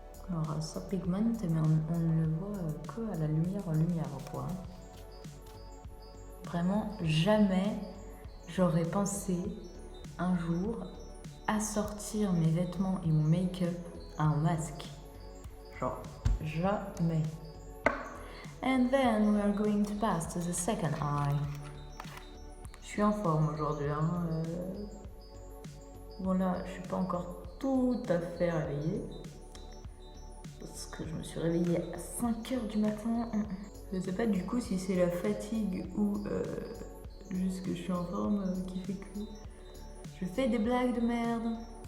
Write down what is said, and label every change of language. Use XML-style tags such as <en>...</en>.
<fr>Alors, ça pigment, mais on ne le voit que à la lumière, quoi. Vraiment, jamais j'aurais pensé un jour assortir mes vêtements et mon make-up à un masque. Genre, jamais.</fr> <en>And then we are going to pass to the second eye.</en> <fr>Je suis en forme aujourd'hui. Hein. Bon là, je suis pas encore tout à fait réveillée. Parce que je me suis réveillée à 5h du matin. Je sais pas du coup si c'est la fatigue ou juste que je suis en forme qui fait que je fais des blagues de merde.</fr>